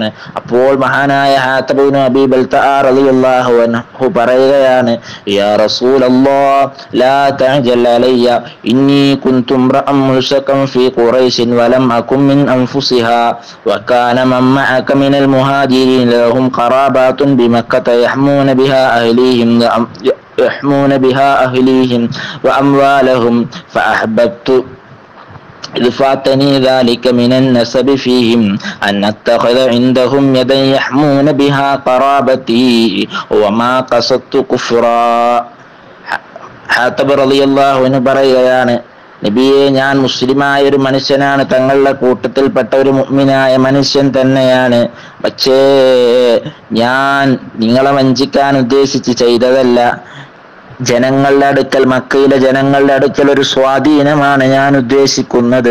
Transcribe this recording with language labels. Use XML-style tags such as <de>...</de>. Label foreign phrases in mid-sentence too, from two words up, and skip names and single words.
<ml>അപ്പോൾ മഹാനായ ഹാത്തിബ് ഇബ്നു അബീ ബൽതഅ</ml> <ar>رضي الله عنه</ar> <ml>പറയുകയാണ്,</ml> <ar>يا رسول الله لا تعجل علي إني كنت امرأً ملصقًا في قريش ولم أكن من أنفسها وكان من معك من المهاجرين لهم قرابات بمكة يحمون بها أهليهم وأموالهم فأحببت إذ فاتني ذلك من النسب فيهم أن أتخذ عندهم يدا يحمون بها قرابتي وما قصدت كفرا.</ar> <ml>ഹാത്തിബ്</ml> <ar>رضي الله عنه</ar> <ml>പറയുകയാണ്, നബിയെ, ഞാൻ മുസ്ലിമായ ഒരു മനുഷ്യനാണ്, തങ്ങളുടെ കൂട്ടത്തിൽപ്പെട്ട ഒരു മുഅ്മിനായ മനുഷ്യൻ തന്നെയാണ്. പക്ഷേ ഞാൻ നിങ്ങളെ വഞ്ചിക്കാൻ ഉദ്ദേശിച്ച് ചെയ്തതല്ല. ജനങ്ങളുടെ അടുക്കൽ, മക്കയിലെ ജനങ്ങളുടെ അടുക്കൽ ഒരു സ്വാധീനമാണ് ഞാൻ ഉദ്ദേശിക്കുന്നത്.</ml>